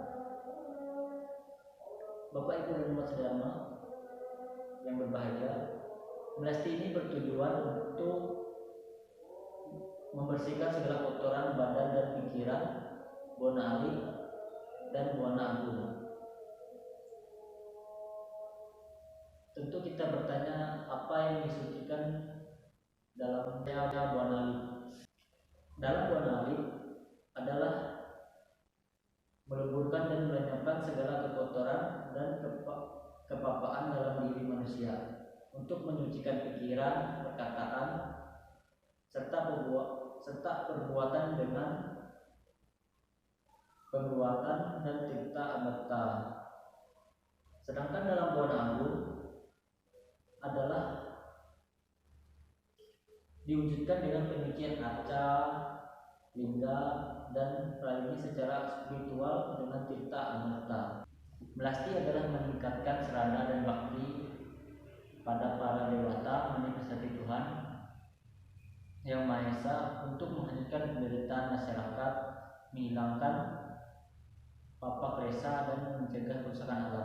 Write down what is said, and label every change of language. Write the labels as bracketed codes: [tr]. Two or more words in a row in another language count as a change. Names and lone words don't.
[id] Bapak, Ibu, dan umat sedharma yang berbahagia, melasti ini bertujuan untuk membersihkan segala kotoran badan dan pikiran, buana alit, dan buana agung. Tentu kita bertanya, apa yang disucikan dalam buana alit? Dalam buana alit adalah meleburkan dan melenyapkan segala kekotoran dan kepapaan dalam diri manusia, untuk menyucikan pikiran, perkataan, serta perbuatan dengan perbuatan dan cipta amerta. Sedangkan dalam buana agung adalah diwujudkan dengan penyucian arca, lingga, dan pralini secara spiritual dengan cipta amerta. Melasti adalah meningkatkan serana dan bakti pada para dewata manifestasi Tuhan Yang Maha Esa untuk menghentikan penderitaan masyarakat, menghilangkan papak resa dan mencegah kerusakan alam.